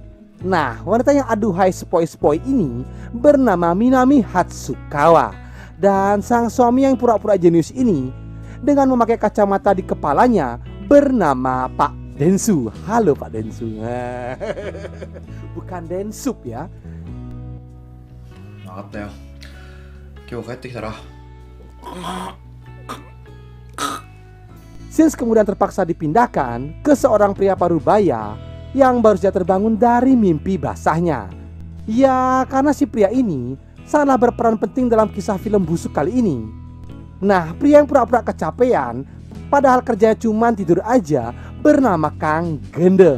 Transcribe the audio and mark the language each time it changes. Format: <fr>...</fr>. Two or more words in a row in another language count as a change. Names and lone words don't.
<id>Nah, wanita yang aduhai sepoi-sepoi ini bernama Minami Hatsukawa. Dan sang suami yang pura-pura jenius ini dengan memakai kacamata di kepalanya bernama Pak Densu. Halo Pak Densu. Bukan Densup ya.</id> <ja>分かったよ。今日帰ってきたら</ja> <id>Sins kemudian terpaksa dipindahkan ke seorang pria parubaya yang baru saja terbangun dari mimpi basahnya. Ya, karena si pria ini sangatlah berperan penting dalam kisah film busuk kali ini. Nah, pria yang pura-pura kecapean padahal kerjanya cuma tidur aja bernama Kang Gendeng.</id>